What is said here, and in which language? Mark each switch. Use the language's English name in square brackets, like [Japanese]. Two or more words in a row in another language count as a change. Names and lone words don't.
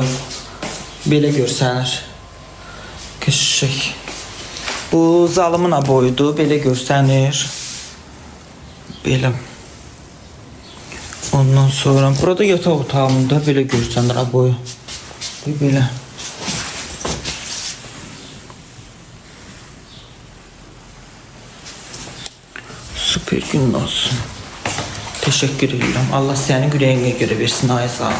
[Azerbaijani] Belə görsənir. Qəşəng. Bu zalımın boyudur. Belə görsənir. Belə. Ondan sonra burada yataq otağımda belə görsənir boyu. Bu belə. [Turkish] Süper gün olsun. Teşekkür ederim. Allah seni yüreğine göre versin Ayaz abi.